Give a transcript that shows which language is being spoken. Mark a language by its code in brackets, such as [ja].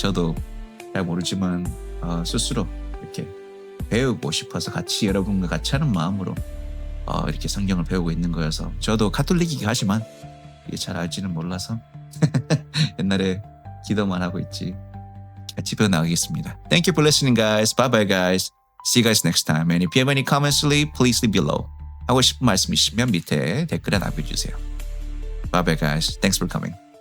[ko] 저도 잘 모르지만 스스로 이렇게 배우고 싶어서 같이 여러분과 같이 하는 마음으로 이렇게 성경을 배우고 있는 거여서 저도 가톨릭이긴 하지만 이게 잘 알지는 몰라서 옛날에 기도만 하고 있지 같이 배워나가겠습니다. [en] Thank you for listening guys. Bye bye guys. See you guys next time. And if you have any comments to leave, please leave below. [ko] 하고 싶은 말씀 있으면 밑에 댓글에 남겨주세요. [en] Bye bye guys. Thanks for coming.